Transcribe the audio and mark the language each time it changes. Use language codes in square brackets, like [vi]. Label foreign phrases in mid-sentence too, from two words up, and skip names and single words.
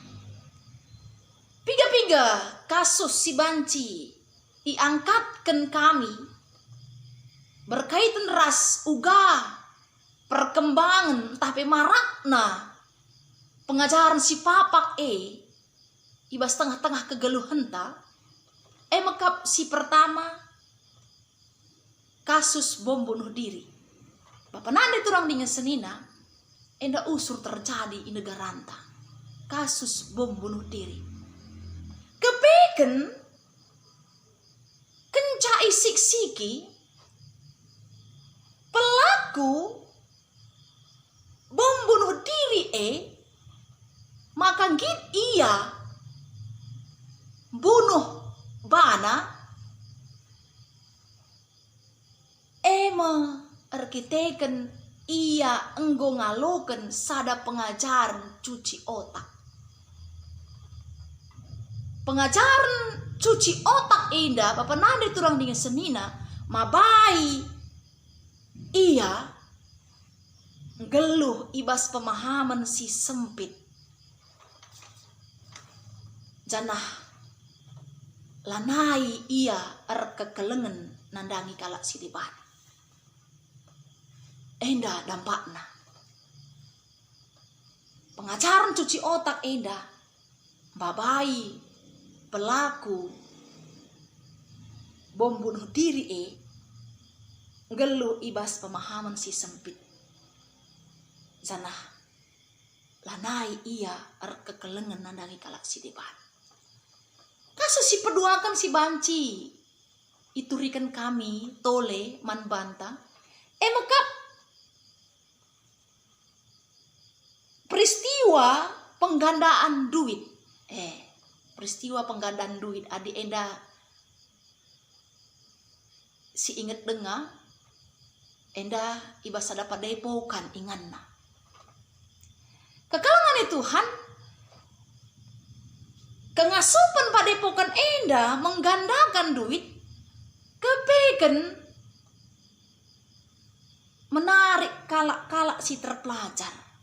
[btx] Piga-piga kasus si banci diangkatkan kami berkaitan ras uga perkembangan tapi marakna pengajaran si papak ibas tengah-tengah kegeluhan ta mekap si pertama [id] kasus bom bunuh diri. [btx] Bapak nande turang dengan senina enda usur terjadi di negara anta. [id] Kasus bom bunuh diri. [btx] Kepeken kenca isik siki pelaku [id] bom bunuh diri [btx] maka git ia bunuh bana arkiteken ia enggo ngaloken sada [id] pengajaran cuci otak. Pengajaran cuci otak [btx] indah bapak nande turang dengan senina mabai ia geluh ibas pemahaman si sempit janah lanai ia kekelengan nandangi kalak si debat enda dampakna [id] pengajaran cuci otak [btx] enda babai pelaku [id] bom bunuh diri [btx] gelu ibas pemahaman si sempit. Zanah lanai ia kekelengan nandangi kalak si debat. Kasus si peduakan si banci iturikan kami tole man banta. [id] Mekap peristiwa penggandaan duit. Peristiwa penggandaan duit [btx] adi enda si inget dengar enda ibas ada pada depokan inganna. Kekalangan Tuhan kengasupan pada depokan enda [id] menggandakan duit [btx] kepeken menarik kalak-kalak si terpelajar.